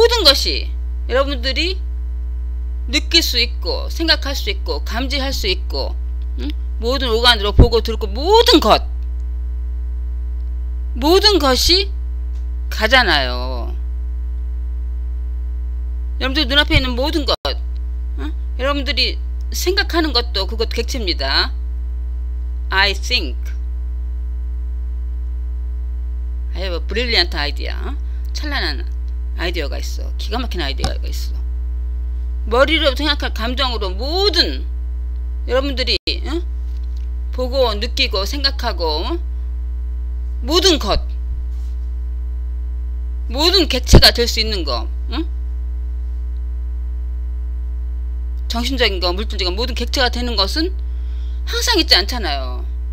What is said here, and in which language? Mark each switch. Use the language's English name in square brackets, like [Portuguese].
[Korean] 것이 여러분들이 느낄 수 있고 생각할 수 있고 감지할 수 있고 모든 오감으로 보고 듣고 모든 것이 가잖아요. 여러분들 눈앞에 있는 모든 것 여러분들이 생각하는 것도 그것 객체입니다. [English] I think I have a brilliant idea. [Korean] 찬란한 아이디어가 있어. 기가 막힌 아이디어가 있어. 머리로 생각할 감정으로 모든 여러분들이 보고 느끼고 생각하고 모든 것 모든 객체가 될 수 있는 거 정신적인 거 물질적인 거 모든 객체가 되는 것은 항상 있지 않잖아요.